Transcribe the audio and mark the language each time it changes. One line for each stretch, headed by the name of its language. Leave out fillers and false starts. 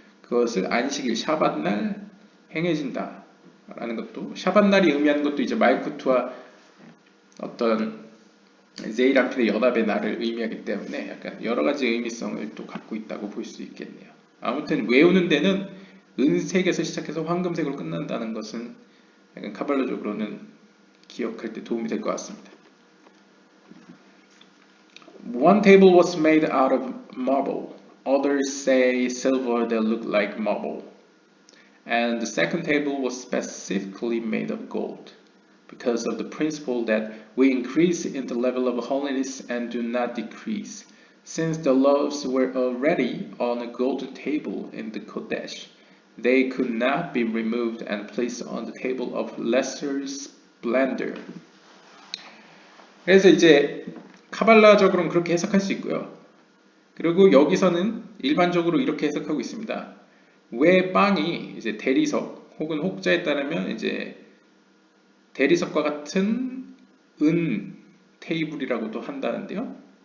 Korean: 그것을 안식일 샤밧날 행해진다 라는 것도, 샤밧날이 의미하는 것도 이제 말쿠트와 어떤 제이람필의 연합의 날을 의미하기 때문에 약간 여러 가지 의미성을 또 갖고 있다고 볼 수 있겠네요. 아무튼 외우는 데는 은색에서 시작해서 황금색으로 끝난다는 것은 약간 카발라적으로는 기억할 때 도움이 될 것 같습니다.
English: One table was made out of marble. Others say silver that looked like marble. And the second table was specifically made of gold, because of the principle that we increase in the level of holiness and do not decrease. Since the loaves were already on a golden table in the Kodesh, they could not be removed and placed on the table of lesser splendor.
Korean: 그래서 이제 카발라적으로는 그렇게 해석할 수 있고요. 그리고 여기서는 일반적으로 이렇게 해석하고 있습니다. 왜 빵이 이제 대리석 혹은 혹자에 따르면 이제 대리석과 같은 은 테이블이라고도 한다는데요.